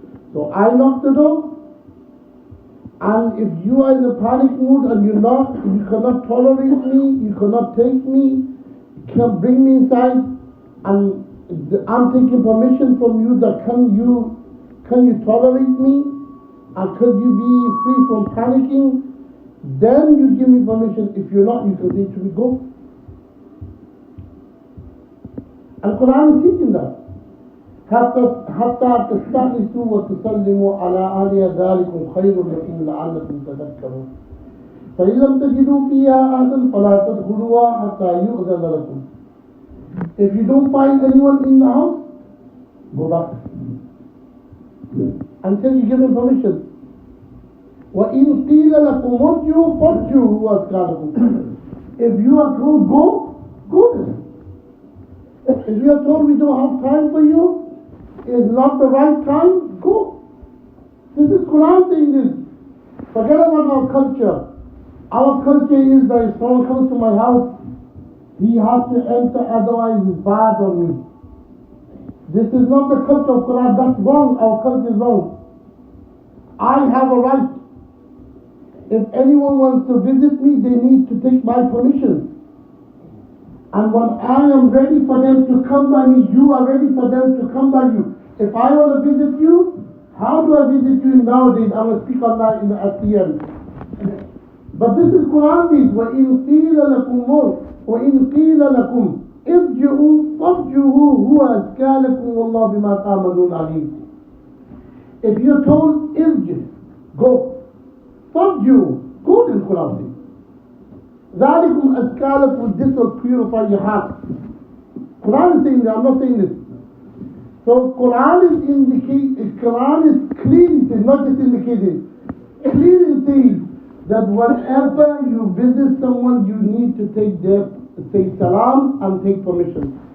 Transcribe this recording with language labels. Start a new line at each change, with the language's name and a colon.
English: So I knock the door, and if you are in a panic mood and you cannot tolerate me, you cannot take me, can bring me inside, and I'm taking permission from you that can you tolerate me, and could you be free from panicking? Then you give me permission. If you're not, you can say to me, go. And Quran is teaching that.
Arabic: حتى تستأنسوا وتسلموا على أهلها ذلكم خير لكم لعلكم تذكرون. فإن لم تجدوا فيها أحدا فلا تدخلوها حتى يؤذن لكم.
English: If you don't find anyone in the house, go back until you give them permission.
Arabic: وَإِنْ قِيلَ لَكُمْ ارْجِعُوا فَارْجِعُوا وَأَزْكَى.
English: If you are told go there. If you are told we don't have time for you, it's not the right time, go. This is Quran saying this. Forget about our culture. Our culture is that if someone comes to my house, he has to enter, otherwise it's bad on me. This is not the culture of Quran. That's wrong. Our culture is wrong. I have a right. If anyone wants to visit me, they need to take my permission. And when I am ready for them to come by me, you are ready for them to come by you. If I want to visit you, how do I visit you nowadays? I will speak on that at the end. But this is Quran says,
Arabic: وَإِنْ قِيلَ لَكُمْ ارْجِعُوا فَارْجِعُوا هُوَ أَزْكَى لَكُمْ وَاللَّهُ بِمَا تَعْمَلُونَ عَلِيمٌ.
English: If you're told, irji, go.
Arabic: فَارْجِعُوا,
English: go to Quran says.
Arabic: ذَلِكُمْ أَزْكَى لَكُمْ,
English: this will purify your heart. Quran is saying that, I'm not saying this. So Quran is clearly saying, not just indicating, clearly saying that whenever you visit someone, you need to say salam and take permission.